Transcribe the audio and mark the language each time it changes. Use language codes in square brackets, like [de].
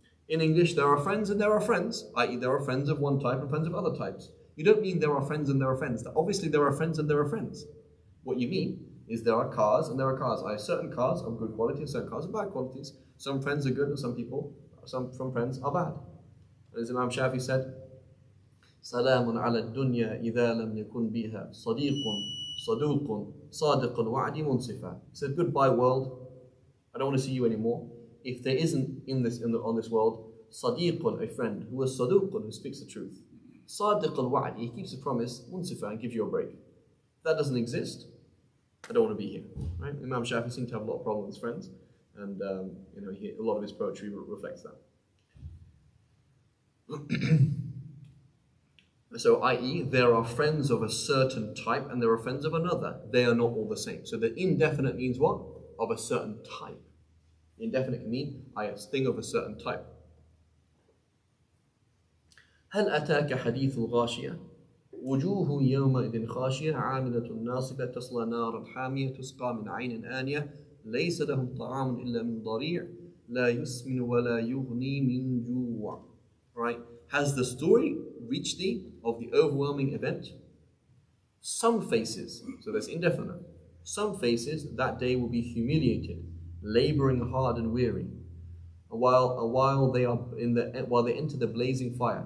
[en] In English, there are friends and there are friends, i.e. there are friends of one type and friends of other types. You don't mean there are friends and there are friends. Obviously, there are friends and there are friends. What you mean is there are cars and there are cars. Certain cars are good quality and certain cars are bad qualities. Some friends are good and some friends are bad. As Imam Shafi said, [ar] سلام على الدنيا إذا لم يكن بها صديق صدوق صادق وعد منصفا. [en] He said, goodbye world, I don't want to see you anymore. If there isn't on this world صديق, a friend, who is صدوق, who speaks the truth, صادق الوعد, he keeps a promise, منصفا, and gives you a break. If that doesn't exist, I don't want to be here. Right? Imam Shafi seemed to have a lot of problems with his friends, and a lot of his poetry reflects that. So, i.e., there are friends of a certain type and there are friends of another. They are not all the same. So the indefinite means what? Of a certain type. Indefinite can mean a thing of a certain type. [ar] هل أتاك حديث الغاشية وجوه يومئذ خاشية عاملة ناصبة تصلى نارا حامية تسقى من عين آنية ليس لهم طعام إلا من ضريع لا يسمن ولا يغني من جوع. [en] Right? Has the story reached thee of the overwhelming event? Some faces, so that's indefinite, some faces that day will be humiliated, laboring hard and weary, while they enter the blazing fire.